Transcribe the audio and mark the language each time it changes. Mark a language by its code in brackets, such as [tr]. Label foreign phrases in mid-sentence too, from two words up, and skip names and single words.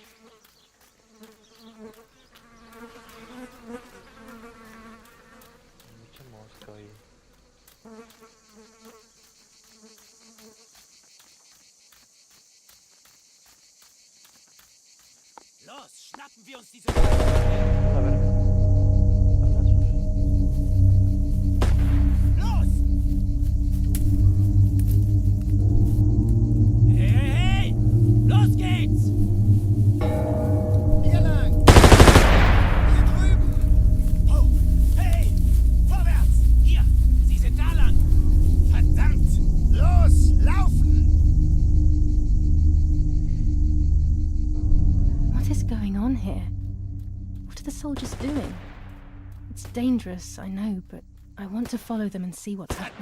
[es] Mucha mosca hoy. [de] Los, schnappen wir uns diese... [es] A ver. [de] Los! Hey, hey, hey! Los geht's! Hier lang! Hier drüben! Oh, hey! Vorwärts! Hier! Sie sind da lang! Verdammt! Los! Laufen! [en] What is going on here? What are the soldiers doing? It's dangerous, I know, but I want to follow them and see what's happening.